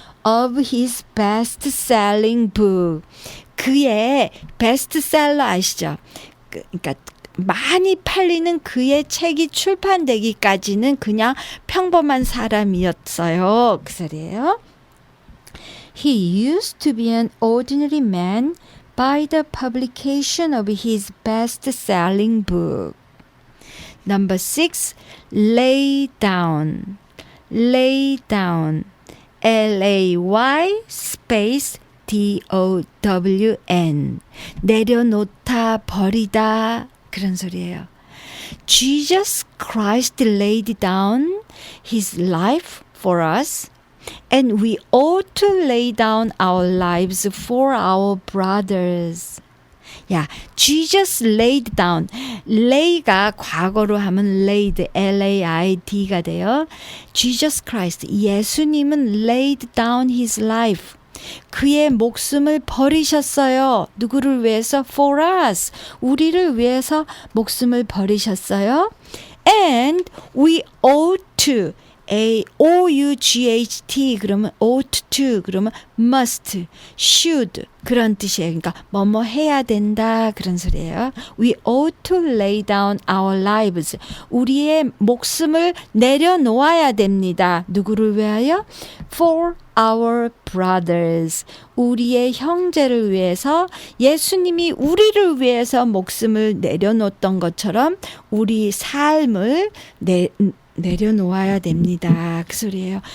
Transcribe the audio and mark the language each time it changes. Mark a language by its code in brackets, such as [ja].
[en] Of his best-selling book. [ko] 그의 베스트셀러 아시죠? 그러니까 많이 팔리는 그의 책이 출판되기까지는 그냥 평범한 사람이었어요. 그 소리예요. [en] He used to be an ordinary man by the publication of his best-selling book. Number 6, lay down. Lay down. L-A-Y space D-O-W-N. [ko] 내려놓다, 버리다. 그런 소리예요. [en] Jesus Christ laid down his life for us, and we ought to lay down our lives for our brothers. Jesus laid down. [ko] lay가 과거로 하면 laid, L-A-I-D가 돼요. [en] Jesus Christ, [ko] 예수님은 [en] laid down his life. [ko] 그의 목숨을 버리셨어요. 누구를 위해서? [en] For us. [ko] 우리를 위해서 목숨을 버리셨어요. [en] And we ought to. [ko] A-O-U-G-H-T 그러면 [en] ought to [ko] 그러면 must, should 그런 뜻이에요. 그러니까 뭐뭐 해야 된다 그런 소리예요. [en] We ought to lay down our lives. [ko] 우리의 목숨을 내려놓아야 됩니다. 누구를 위하여? [en] For our brothers. [ko] 우리의 형제를 위해서 예수님이 우리를 위해서 목숨을 내려놓았던 것처럼 우리 삶을 내려놓아야 됩니다. 그 소리예요.